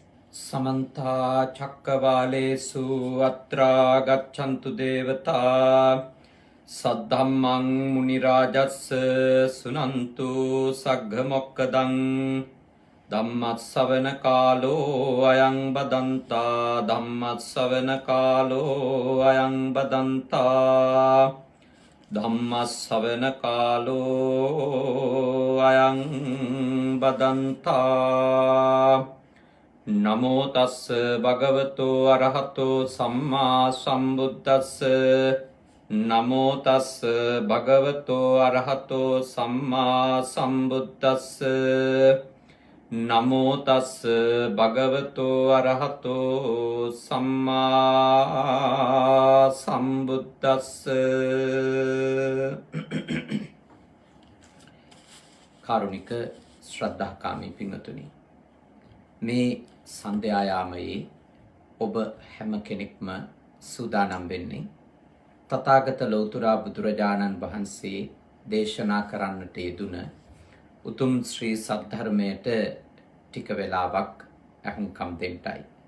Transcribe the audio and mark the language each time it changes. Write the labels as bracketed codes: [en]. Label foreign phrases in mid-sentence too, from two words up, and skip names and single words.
[pi] समन्ता चक्रवालेषु अत्रा गच्छन्तु देवता सद्धम्मं मुनिराजस्य सुनन्तु सग्घमोक्कदं धम्मस्सवनकालो अयं बदन्ता धम्मस्सवनकालो अयं बदन्ता धम्मस्सवनकालो अयं बदन्ता नमो तस् भगवतो अरहतो सम्मा सम्बुद्धस्स नमो तस् भगवतो अरहतो सम्मा सम्बुद्धस्स नमो तस् भगवतो अरहतो सम्मा सम्बुद्धस्स කාරුණික [si] ශ්‍රද්ධාකාමී පින්වතුනි මේ සන්ධ්‍යායාමයේ ඔබ හැම කෙනෙක්ම සූදානම් වෙන්නේ තථාගත ලෞතර බුදුරජාණන් වහන්සේ දේශනා කරන්නට යෙදුන උතුම් ශ්‍රී සද්ධර්මයට ටික වෙලාවක් අහුම්කම් දෙන්නයි.